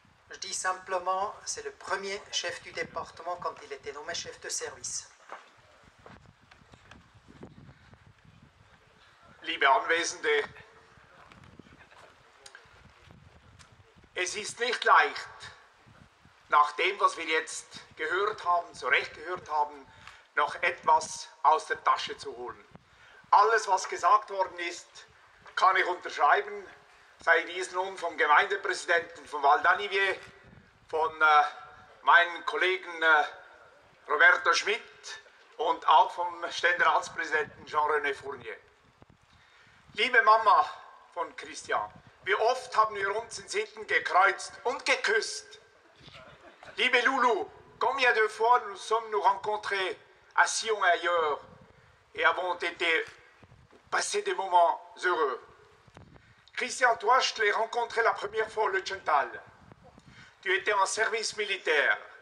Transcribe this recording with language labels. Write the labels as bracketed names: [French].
[French] Je dis simplement, c'est le premier chef du département quand il était nommé chef de service. [German] Liebe Anwesende, es ist nicht leicht, nach dem, was wir jetzt gehört haben, zu Recht gehört haben, noch etwas aus der Tasche zu holen. Alles, was gesagt worden ist, kann ich unterschreiben, sei dies nun vom Gemeindepräsidenten von Val d'Anivier, von meinen Kollegen Roberto Schmidt und auch vom Ständeratspräsidenten Jean-René Fournier. Liebe Mama von Christian, wie oft haben wir uns in Sitten gekreuzt und geküsst. [French] Liebe Loulou, combien de fois nous sommes-nous rencontrés à Sion et ailleurs et avons passé des moments heureux. Christian, toi, je te l'ai rencontré la première fois au Lutschental. Tu étais en service militaire.